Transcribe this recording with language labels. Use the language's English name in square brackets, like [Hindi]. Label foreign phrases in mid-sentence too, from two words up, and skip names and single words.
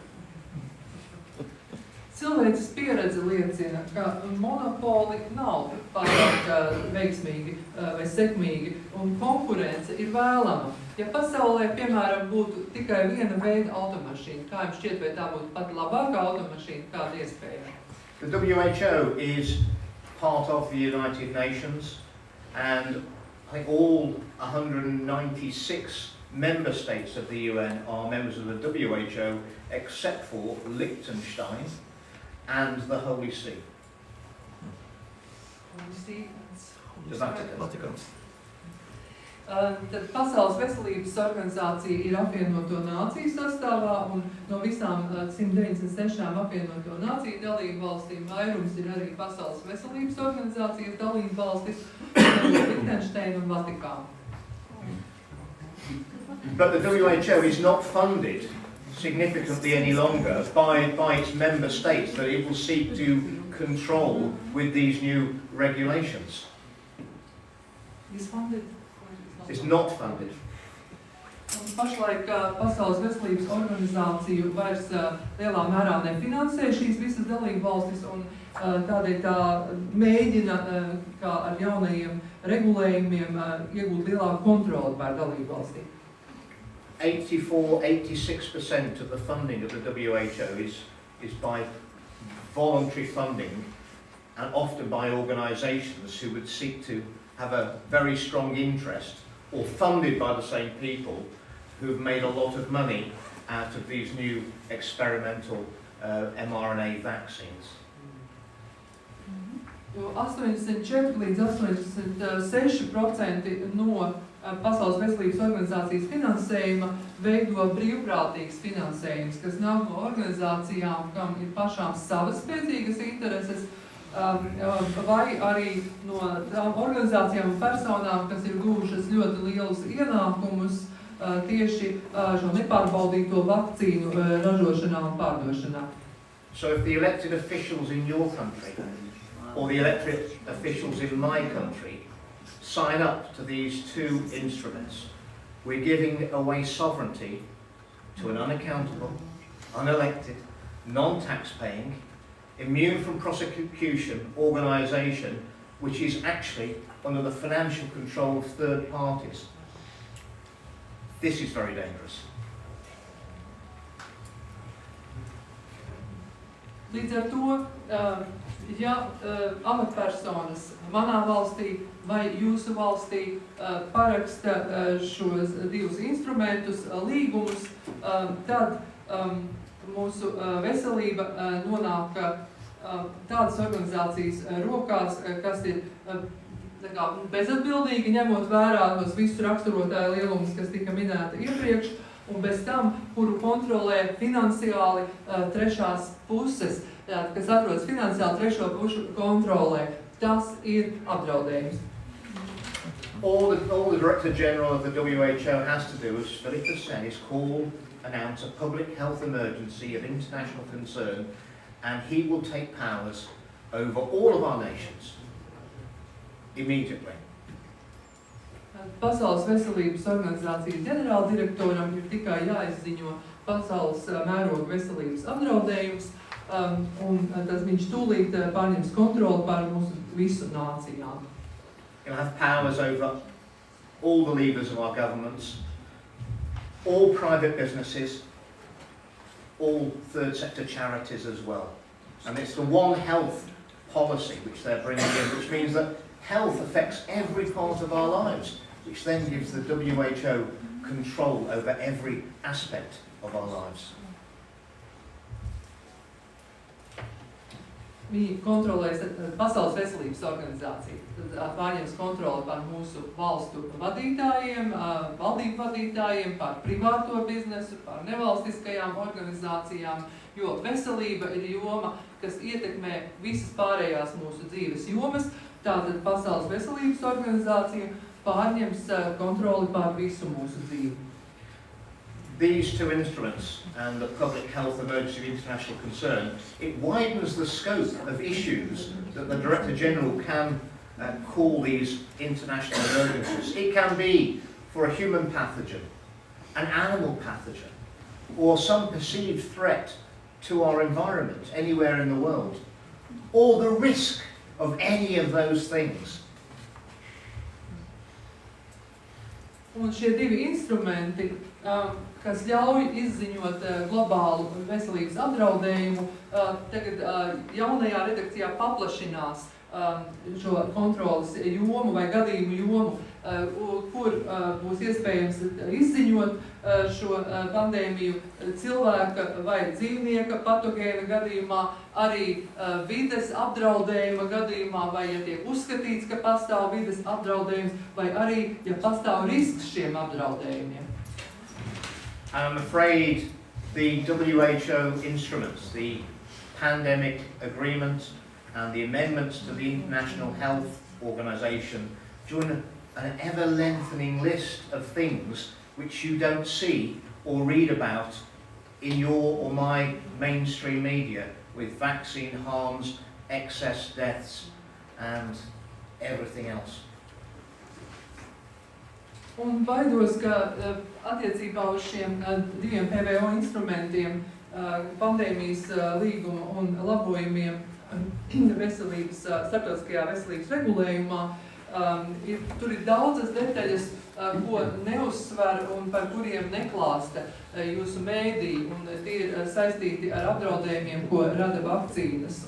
[Latvian] Cilvēces pieredze liecina, ka monopoli nav pārāk veiksmīgi vai sekmīgi, un konkurence ir vēlama. Ja pasaulē, piemēram, būtu tikai viena veida automašīna, kā jums šķiet, vai tā būtu pat labākā automašīna, kāda iespēja? [English] The WHO is part of the United Nations, and I think all 196 member states of the UN are members of the WHO, except for Liechtenstein and the Holy See. The Vatican. [Latvian] Tad Pasaules veselības organizācija ir apvienoto nāciju sastāvā, un no visām 196 apvienoto nāciju dalību valstīm vairums ir arī Pasaules veselības organizācijas dalību valstis, Liechtensteina un Vatikāna. [English] But the WHO is not funded significantly any longer by its member states that it will seek to control with these new regulations. Is funded? It's not funded. [Latvian] Pašlaik Pasaules veselības organizāciju vairs lielā mērā nefinansē šīs visas dalību valstis, un tādēļ tā mēģina kā ar jaunajiem regulējumiem iegūt lielāku kontroli pār dalību valstīm. [English] 86% of the funding of the WHO is by voluntary funding, and often by organisations who would seek to have a very strong interest, or funded by the same people who have made a lot of money out of these new experimental mRNA vaccines. [Latvian] Jo 84 līdz 86% no Pasaules veselības organizācijas finansējuma veido brīvprātīgs finansējums, kas nāk no organizācijām, kam ir pašām savas spēcīgas intereses, vai arī no tām organizācijām un personām, kas ir guvušas ļoti lielus ienākumus tieši šo nepārbaudīto vakcīnu ražošanā un pārdošanā. [English] So if the elected officials in your country, or the elected officials in my country, sign up to these two instruments, we're giving away sovereignty to an unaccountable, unelected, non-tax-paying, immune from prosecution organisation which is actually under the financial control of third parties. This is very dangerous. [Latvian] Līdz ar to, ja amatpersonas manā valstī vai jūsu valstī paraksta šos divus instrumentus, līgumus, tad mūsu veselība nonāk tādas organizācijas rokās, kas ir bezatbildīgi, ņemot vērā tos visu raksturotāju lielumus, kas tika minēti iepriekš, un bez tam, kuru kontrolē finansiāli trešās puses, kas atrodas finansiāli trešo pušu kontrolē. Tas ir apdraudējums. [English] All the Director General of the WHO has to do, as Philippa said, is announce a public health emergency of international concern, and he will take powers over all of our nations immediately. [Latvian] Pasaules veselības organizācijas ģenerāldirektoram ir tikai jāizziņo pasaules mēroga veselības apdraudējums, un tas viņš tūlīt pārņems kontroli pār mūsu visu nācijām. [English] He'll have powers over all the levers of our governments, all private businesses, all third sector charities as well. And it's the One Health policy which they're bringing in, which means that health affects every part of our lives, which then gives the WHO control over every aspect of our lives. [Latvian] Viņi kontrolēs Pasaules veselības organizāciju, tad pārņems kontroli par mūsu valstu vadītājiem, valdību vadītājiem, par privāto biznesu, par nevalstiskajām organizācijām, jo veselība ir joma, kas ietekmē visas pārējās mūsu dzīves jomas, tātad Pasaules veselības organizācija pārņems kontroli pār visu mūsu dzīvi. [English] these two instruments and the public health emergency of international concern, it widens the scope of issues that the Director General can call these international emergencies. It can be for a human pathogen, an animal pathogen, or some perceived threat to our environment anywhere in the world, or the risk of any of those things. [Latvian] Un šie divi instrumenti, kas ļauj izziņot globālu veselības apdraudējumu, tagad jaunajā redakcijā paplašinās šo kontrolas jomu vai gadījumu jomu, kur būs iespējams izziņot šo pandēmiju cilvēka vai dzīvnieka patogēna gadījumā, arī vides apdraudējuma gadījumā, vai ja tiek uzskatīts, ka pastāv vides apdraudējums, vai arī, ja pastāv risks šiem apdraudējumiem. [English] I'm afraid the WHO instruments, the Pandemic Agreement and the amendments to the International Health Organization join an ever-lengthening list of things which you don't see or read about in your or my mainstream media, with vaccine harms, excess deaths and everything else. [Latvian] Un baidos, ka attiecībā uz šiem diviem PVO instrumentiem, pandēmijas līguma un labojumiem veselības, starptautiskajā veselības regulējumā, tur ir daudzas detaļas, ko neuzsver un par kuriem neklāsta jūsu mēdī, un tie ir saistīti ar apdraudējumiem, ko rada vakcīnas.